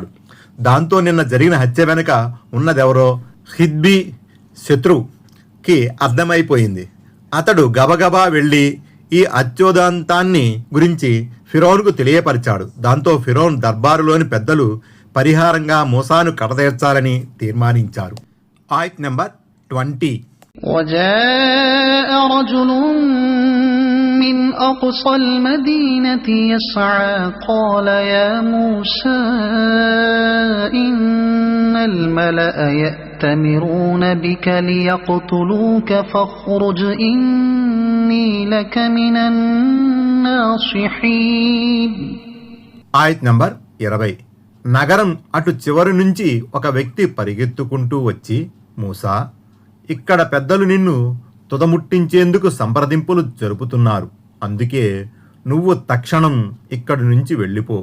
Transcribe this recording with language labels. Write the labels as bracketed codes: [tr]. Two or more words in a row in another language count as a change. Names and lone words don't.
[te] దాంతో నిన్న జరిగిన హత్య వెనుక ఉన్నదెవరో హిద్బీ శత్రువుకి అర్థమైపోయింది. అతడు గబగబా వెళ్ళి ఈ అత్యోదంతాన్ని గురించి ఫిరౌన్కు తెలియపరిచాడు. దాంతో ఫిరౌన్ దర్బారులోని పెద్దలు పరిహారంగా మూసాను కడతీర్చాలని తీర్మానించారు. ఆయత్ నెంబర్ 20. [ar] وجاء رجل من أقصى المدينة يسعى قال يا موسى إن الملأ يأتمرون بك ليقتلوك فاخرج إني لك من الناصحين. [te] ఆయత్ నంబర్ 20. నగరం అటు చివరి నుంచి ఒక వ్యక్తి పరిగెత్తుకుంటూ వచ్చి, మూసా, ఇక్కడ పెద్దలు నిన్ను తుదముట్టించేందుకు సంప్రదింపులు జరుపుతున్నారు. అందుకే నువ్వు తక్షణం ఇక్కడి నుంచి వెళ్ళిపో.